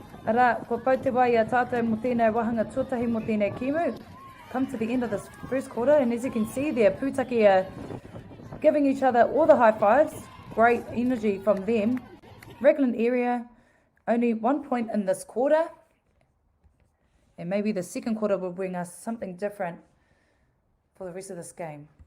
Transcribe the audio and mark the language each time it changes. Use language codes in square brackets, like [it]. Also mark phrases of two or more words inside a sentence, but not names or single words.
[mi] Ara, ko pau te wai a tātou mo tēnei wahanga tuatahi mo tēnei kimu. [en] Come to the end of this first quarter, and as you can see there, Poutaki are giving each other all the high fives. Great energy from them. Raglan area, only 1 point in this quarter. And maybe the second quarter will bring us something different for the rest of this game.